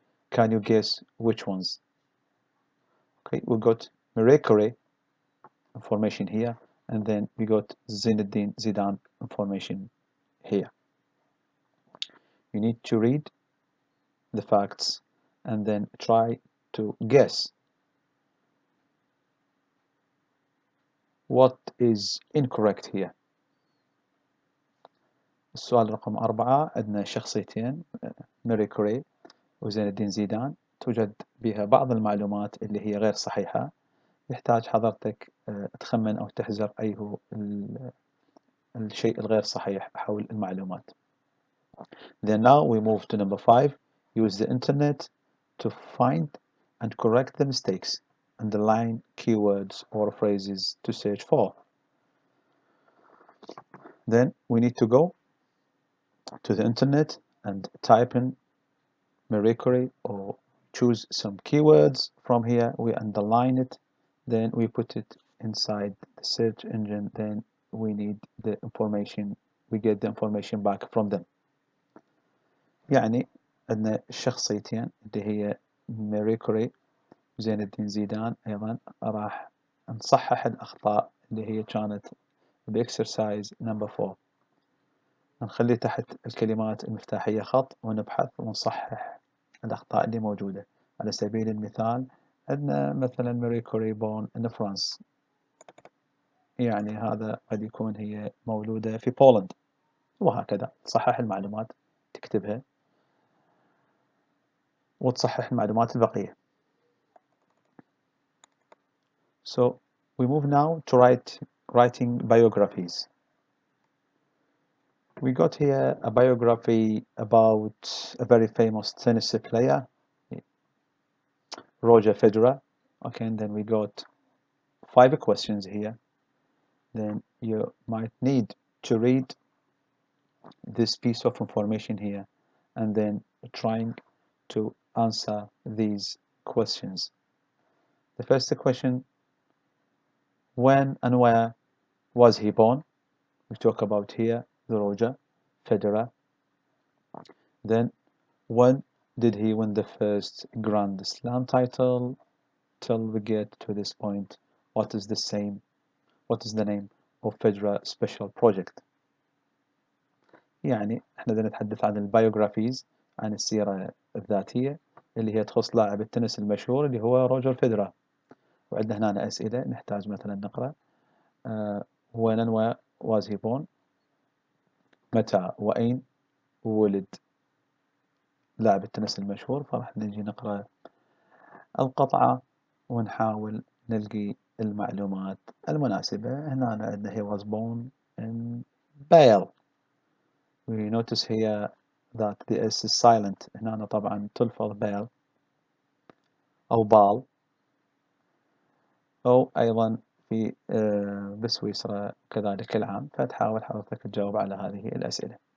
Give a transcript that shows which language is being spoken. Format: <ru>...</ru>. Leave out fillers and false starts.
<en>Can you guess which ones? Okay, we got Marie Curie information here, and then we got Zinedine Zidane information here. You need to read the facts and then try to guess what is incorrect here.</en> <ar>السؤال رقم 4 عندنا شخصيتين ماري كوري وزين الدين زيدان توجد بها بعض المعلومات اللي هي غير صحيحة. يحتاج حضرتك تخمن أو تحذر أي هو الشيء الغير صحيح حول المعلومات.</ar> <en>Then now we move to number 5. Use the internet to find and correct the mistakes. Underline keywords or phrases to search for. Then we need to go to the internet and type in Marie Curie or choose some keywords from here. We underline it, then we put it inside the search engine. Then we need the information, we get the information back from them.</en> <ar>يعني عندنا الشخصيتين اللي هي ماري كوري وزين الدين زيدان. أيضا راح نصحح الأخطاء اللي هي كانت بإكسرسايز نمبر 4. نخلي تحت الكلمات المفتاحية خط ونبحث ونصحح الأخطاء اللي موجودة. على سبيل المثال عندنا مثلا ماري كوري بون إن فرانس، يعني هذا قد يكون هي مولودة في بولند، وهكذا تصحح المعلومات تكتبها وتصحح المعلومات البقية.</ar> <en>So we move now to writing biographies. We got here a biography about a very famous tennis player, Roger Federer. Okay, and then we got 5 questions here. then you might need to read this piece of information here and then trying to answer these questions. The first question, when and where was he born? We talk about here the Roger Federer. Then when did he win the first Grand Slam title? Till we get to this point, what is the name of Federer Special Project؟</en> <ar>يعني احنا بدنا نتحدث عن البايوغرافيز، عن السيرة الذاتية اللي هي تخص لاعب التنس المشهور اللي هو روجر فيدرر. وعندنا هنا أسئلة نحتاج مثلا نقرأ</ar> <en>when and where was he born؟</en> <ar>متى وأين ولد لاعب التنس المشهور؟ فراح نجي نقرأ القطعة ونحاول نلقي المعلومات المناسبة. هنا عندنا</ar> <en>he was born in Bale. We notice here that the S is silent.</en> <ar>هنا طبعا تلفظ Bale أو بال، أو أيضا في بسويسرا كذلك العام. فتحاول حضرتك تجاوب على هذه الأسئلة.</ar>